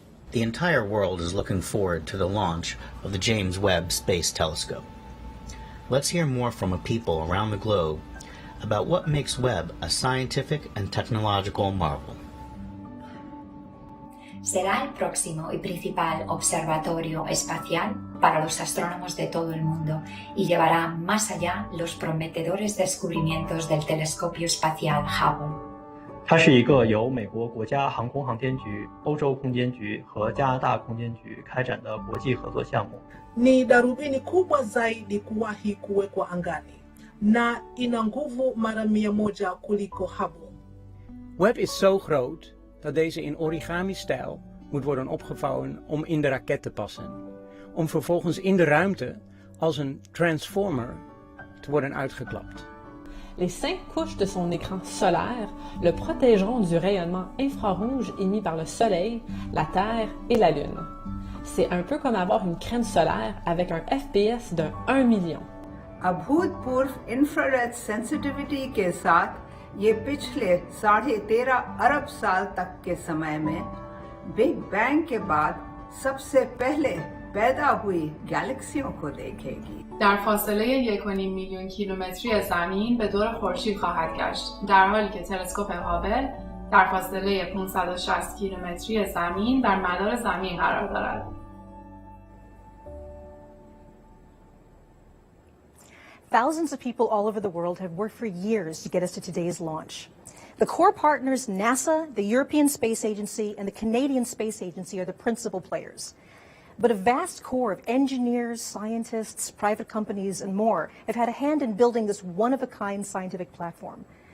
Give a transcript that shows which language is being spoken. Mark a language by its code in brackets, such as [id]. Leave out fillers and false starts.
[en] The entire world is looking forward to the launch of the James Webb Space Telescope. Let's hear more from a people around the globe about what makes Webb a scientific and technological marvel. [es] Será el próximo y principal observatorio espacial para los astrónomos de todo el mundo y llevará más allá los prometedores descubrimientos del Telescopio Spaziale Hubble. [zh] 它是一个由美国国家航空航天局、欧洲空间局和加拿大空间局开展的国际合作项目。 [sw] Ni darubini kubwa zaidi kuwahi kuwekwa angani na ina nguvu mara 100 kuliko Hubble. [nl] Webb is zo groot dat deze in origami-stijl moet worden opgevouwen om in de raket te passen. Om vervolgens in de ruimte als een transformer te worden uitgeklapt. [fr] Les 5 couches de son écran solaire le protégeront du rayonnement infrarouge émis par le Soleil, la Terre et la Lune. C'est un peu comme avoir une crème solaire avec un FPS de 1 million. [hi] अभूतपूर्व infrared sensitivity के साथ ये पिछले 13.5 अरब साल तक के समय में बिग बैंग के बाद सबसे पहले पैदा हुई गैलेक्सियों को देखेगी. [fa] در فاصله 1.5 میلیون کیلومتری از زمین به دور خورشید خواهد گشت، در حالی که تلسکوپ هابل در فاصله 560 کیلومتری از زمین در مدار زمین قرار دارد. [en] Thousands of people all over the world have worked for years to get us to today's launch. The core partners, NASA, the European Space Agency, and the Canadian Space Agency are the principal players. But a vast core of engineers, scientists, private companies, and more have had a hand in building this one-of-a-kind scientific platform.